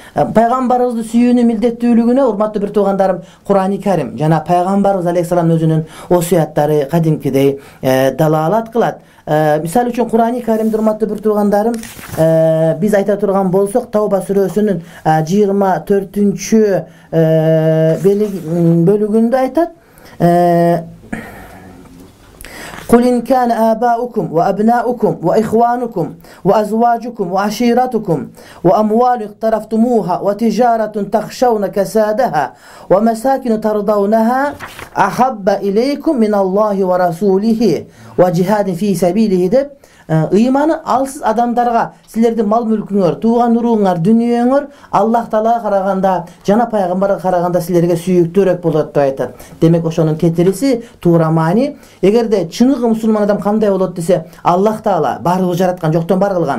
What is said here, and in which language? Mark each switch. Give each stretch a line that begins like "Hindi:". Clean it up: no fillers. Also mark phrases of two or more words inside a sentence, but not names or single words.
Kyrgyz: Пайгамбарыбызды сүйүүнүн милдеттүүлүгүнө, урматтуу бир туугандарым, Кур'ани Карим жана пайгамбарыбыз алейхиссалам өзүнүн осуяттары кадимкидей далалат кылат. Мисалы үчүн Кур'ани Каримди, урматтуу бир туугандарым, биз айта турган болсок, Тауба сүрөсүнүн 24-чү бөлүгүндө айтат:
Arabic: قل إن كان آباؤكم وأبناؤكم وإخوانكم وأزواجكم وعشيرتكم وأموال اقترفتموها وتجارة تخشون كسادها ومساكن ترضونها أحب إليكم من الله ورسوله وجهاد في سبيله
Kyrgyz: деп ыйманы алсыз адамдарга силердин мал мүлкүңөр, тууган уруңар, дүнүйөңөр Аллах Таалага караганда жана пайгамбарга караганда силерге сүйүктүүрөөк болот деп айтат. Демек ошонун кетириси туура маани. Эгерде чыныгы мусулман адам кандай болот десе, Аллах Таала баарыбызды жараткан, жоктон бар кылган.